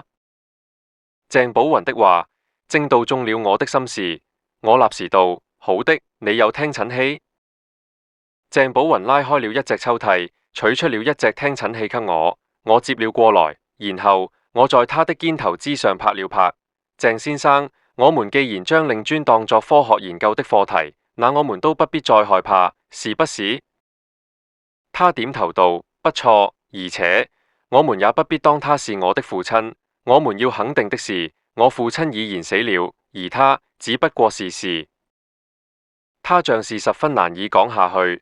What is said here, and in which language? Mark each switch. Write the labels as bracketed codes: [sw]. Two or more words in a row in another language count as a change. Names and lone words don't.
[zh] 鄭寶雲的話正道中了我的心事，我立時道：好的，你有聽診器？鄭寶雲拉開了一隻抽屜，取出了一隻聽診器給我。我接了過來，然後我在他的肩頭之上拍了拍。鄭先生，我們既然將令尊當作科學研究的課題，那我們都不必再害怕，是不是？他點頭道：不錯，而且我們也不必當他是我的父親。我們要肯定的是，我父親已然死了，而他只不過是事。他像是十分難以講下去。